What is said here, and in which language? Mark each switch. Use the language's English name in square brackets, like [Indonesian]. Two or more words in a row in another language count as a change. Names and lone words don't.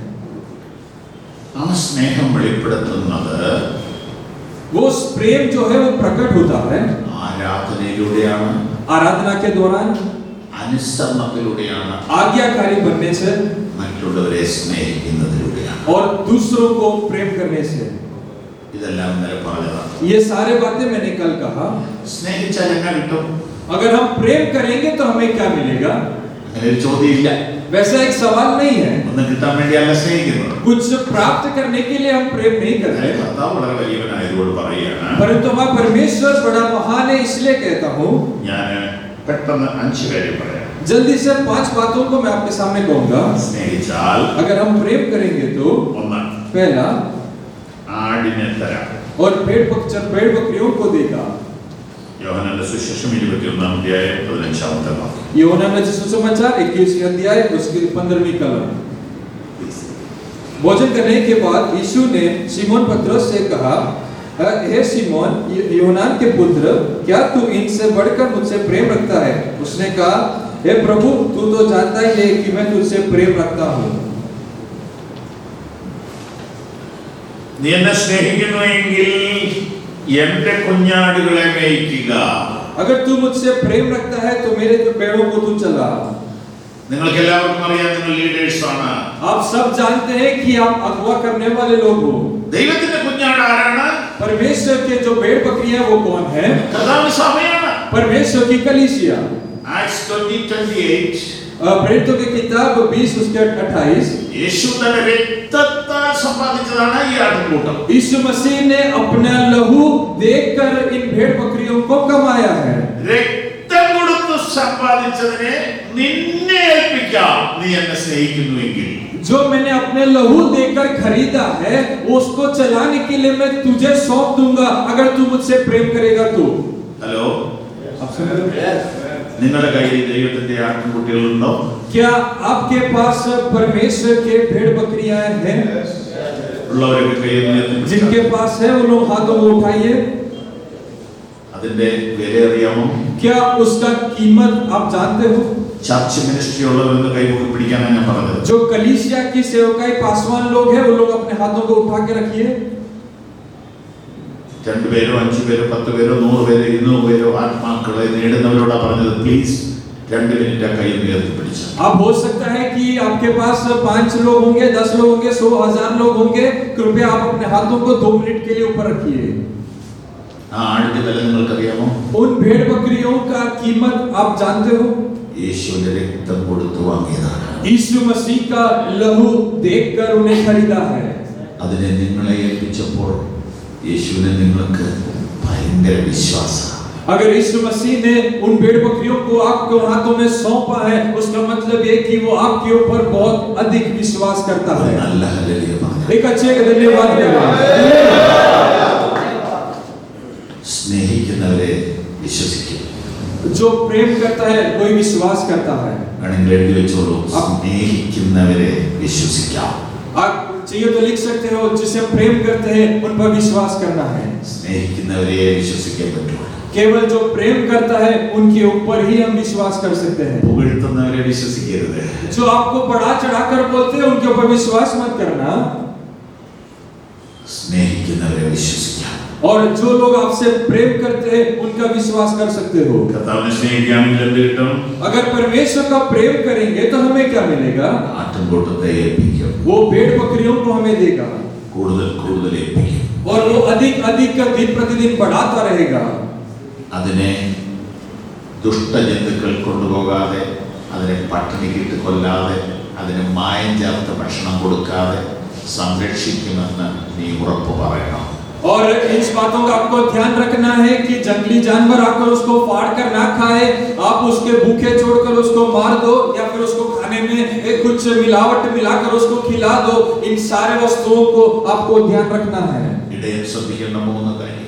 [Malayalam] ആ സ്നേഹം വെളിപ്പെടുത്തുന്നത് [Hindi] वो प्रेम जो है वो प्रकट होता है [Malayalam] ആരാധനയിലൂടെയാണ്, [Hindi] आराधना के दौरान, [Malayalam] അനുസരണത്തിലൂടെയാണ്, [Hindi] आज्ञाकारी बनने से [Malayalam] മറ്റുള്ളവരെ സ്നേഹിക്കുന്നതിലൂടെയാണ്. [Hindi] और दूसरों को प्रेम करने से. [Malayalam] ഇതെല്ലാം ഇന്നലെ പറഞ്ഞതാണ്. [Hindi] ये सारे बातें मैंने कल कहा. [Malayalam] സ്നേഹിച്ചാൽ എന്നാ കിട്ടും? [Hindi] अगर हम प्रेम करेंगे तो हमें क्या मिलेगा? [Malayalam] അങ്ങനെ ഒരു ചോദ്യമില്ല. [Hindi] वैसा एक सवाल नहीं है. [Malayalam] ഒന്നും കിട്ടാൻ വേണ്ടിയല്ല സ്നേഹിക്കുന്നത്. [Hindi] कुछ प्राप्त करने के लिए हम प्रेम नहीं कर रहे. [Malayalam] കർത്താവ് വളരെ വലിയവനായതുകൊണ്ട് പറയുകയാണ്. [Hindi] परंतु मैं परमेश्वर बड़ा महान है इसलिए कहता हूँ. [Malayalam] ഞാൻ പെട്ടെന്ന് 5 കാര്യം പറയാം. [Hindi] जल्दी से 5 बातों को मैं आपके सामने कहूँगा. [Malayalam] സ്നേഹിച്ചാൽ [Hindi] अगर हम प्रेम करेंगे तो [Malayalam] ഒന്ന്, [Hindi] पहला, [Malayalam] ആടിനെ തരാം. [Hindi] और भेड़ बकरियों को देगा. [Malayalam] യോഹന്നാന്റെ സുവിശേഷം 21-ാം അധ്യായം 15-ാമത്തെ വാക്യം. [Hindi] यूहन्ना नचित सुसमाचार 21वें अध्याय उसके 15वीं कलम. भोजन करने के बाद यीशु ने शिमोन पतरस से कहा, हे शिमोन यूहन्ना के पुत्र, क्या तू इनसे बढ़कर मुझसे प्रेम रखता है? उसने कहा, हे प्रभु तू तो जानता ही है कि मैं तुझसे प्रेम रखता हूँ. [Malayalam] നീ എന്നെ സ്നേഹിക്കുന്നുവെങ്കിൽ എന്റെ കുഞ്ഞാടുകളെ മേയ്ക്കുക. [Hindi] अगर तू मुझसे प्रेम रखता है तो मेरे पेड़ों को तू चला. [Malayalam] നിങ്ങൾക്ക് എല്ലാവർക്കും അറിയാം, നിങ്ങൾ ലീഡേഴ്സ് ആണ്. [Hindi] आप सब जानते हैं कि आप अगवा करने वाले लोग हो. [Malayalam] ദൈവത്തിന്റെ കുഞ്ഞാട് ആരാണ്? [Hindi] परमेश्वर के जो भेड़ बकरियां वो कौन है? [Malayalam] കർത്താവിന്റെ സഭയാണ്. [Hindi] परमेश्वर की कलीसिया. [Malayalam] ആക്ട്സ് 20:28 [Hindi] प्रेरितों की किताब 20 उसके 28. [Malayalam] യേശു തന്റെ രക്തത്താൽ സമ്പാദിച്ചതാണ് ഈ ആട്ടിൻകൂട്ടം. [Hindi] यीशु मसीह ने अपना लहू देकर इन भेड़ बकरियों को कमाया है. [Malayalam] രക്തം കൊടുത്ത് സമ്പാദിച്ചതിനെ നിന്നെ ഏൽപ്പിക്കാം, നീ എന്നെ സ്നേഹിക്കുന്നുവെങ്കിൽ. [Hindi] जो मैंने अपने लहू देकर खरीदा है उसको चलाने के लिए मैं तुझे सौंप दूंगा अगर तू मुझसे प्रेम करेगा तो. [Malayalam] ഹലോ, [Hindi] आप सुन रहे हो? [Malayalam] നിങ്ങളുടെ കയ്യിൽ ദൈവത്തിന്റെ ആട്ടിൻകുട്ടികളുണ്ടോ? [Hindi] क्या आपके पास परमेश्वर के भेड़ बकरियां हैं? [Malayalam] ഉള്ളവരൊക്കെ കയ്യിൽ ഉയർത്തി. [Hindi] जिनके पास है वो लोग हाथों को उठाइए. [Malayalam] അതിന്റെ വില അറിയാമോ? [Hindi] क्या उसका कीमत आप जानते हो? [English] church ministry [Malayalam] ഉള്ളവരൊന്ന് കൈമുക്കി പിടിക്കാനാണ് ഞാൻ പറഞ്ഞത്. [Hindi] जो कलीसिया की सेवकाई पासवान लोग हैं वो लोग अपने हाथों को उठा के रखिए. [Malayalam] 2 പേരോ 5 പേരോ 10 പേരോ 100 പേരോ 200 പേരോ ആത്മാക്കളെ നേടുന്നവരോടാ പറഞ്ഞത്, പ്ലീസ് 2 മിനിറ്റ് കൈ ഉയർത്തി പിടിച്ചു. [Hindi] अब हो सकता है कि आपके पास 5 लोग होंगे, 10 लोग होंगे, 100 1000 लोग होंगे. कृपया आप अपने हाथों को 2 मिनट के लिए ऊपर रखिए. [Malayalam] ആ ആടിന്റെ വില നിങ്ങൾക്കറിയാമോ? [Hindi] उन भेड़ बकरियों का कीमत आप जानते हो? [Malayalam] യേശുവിന്റെ രക്തം കൊടുത്തു വാങ്ങിയതാണ്. [Hindi] यीशु मसीह का लहू देखकर उन्हें खरीदा है. [Malayalam] അതിനെ നിങ്ങളെ ഏൽപ്പിച്ചപ്പോൾ യേശുവിനെ നിങ്ങൾക്ക് ഭയങ്കര വിശ്വാസം. [Hindi] अगर यीशु मसीह ने उन भेड़ बकरियों को आपके हाथों में सौंपा है उसका मतलब ये कि वो आपके ऊपर बहुत अधिक विश्वास करता है. [Malayalam] നല്ല ഹല്ലേലൂയ പറഞ്ഞു. [Hindi] एक अच्छे धन्यवाद करें. [Malayalam] സ്നേഹിക്കുന്നവരെ വിശ്വസിക്കും. [Hindi] जो प्रेम करता है कोई विश्वास करता है. [Malayalam] വേണമെങ്കിൽ എഴുതി വെച്ചോളൂ, സ്നേഹിക്കുന്നവരെ വിശ്വസിക്കാം. [Hindi] आप चाहिए तो लिख सकते हो, जिसे प्रेम करते हैं उन पर विश्वास करना है. [Malayalam] സ്നേഹിക്കുന്നവരെ വിശ്വസിക്കാൻ പറ്റുള്ളൂ. [Hindi] केवल जो प्रेम करता है उनके ऊपर ही हम विश्वास कर सकते हैं. [Malayalam] പുകഴ്ത്തുന്നവരെ വിശ്വസിക്കരുത്. [Hindi] जो आपको बढ़ा चढ़ाकर बोलते हैं उनके ऊपर विश्वास मत करना. [Malayalam] സ്നേഹിക്കുന്നവരെ വിശ്വസിക്കാം. [Hindi] और जो लोग आपसे प्रेम करते हैं उनका विश्वास कर सकते हो. [Malayalam] കർത്താവിനെ സ്നേഹിക്കുകയാണെങ്കിൽ എന്ത് കിട്ടും? [Hindi] अगर परमेश्वर का प्रेम करेंगे तो हमें क्या मिलेगा? [Malayalam] ആട്ടിൻകൂട്ടത്തെ ഏൽപ്പിക്കും. [Hindi] वो भेड़ बकरियों को हमें देगा [Malayalam] കൂടുതൽ കൂടുതൽ ഏൽപ്പിക്കും. [Hindi] और वो अधिक अधिक दिन प्रतिदिन बढ़ाता रहेगा. [Malayalam] അതിനെ ദുഷ്ടജന്തുക്കൾ കൊണ്ടുപോകാതെ, അതിനെ പട്ടിണിക്കിട്ട് കൊല്ലാതെ, അതിന് മായം ചേർത്ത ഭക്ഷണം കൊടുക്കാതെ സംരക്ഷിക്കുമെന്ന് നീ ഉറപ്പ് പറയണം. [Hindi] और इस बातों का आपको ध्यान रखना है कि जंगली जानवर आकर उसको फाड़ कर ना खाए. आप उसके भूखे छोड़कर उसको मार दो या फिर उसको खाने में कुछ मिलावट मिलाकर उसको खिला दो. इन सारे वस्तुओं को आपको ध्यान रखना है. [Malayalam] ഇടയൻ ശ്രദ്ധിക്കേണ്ട 3 കാര്യം.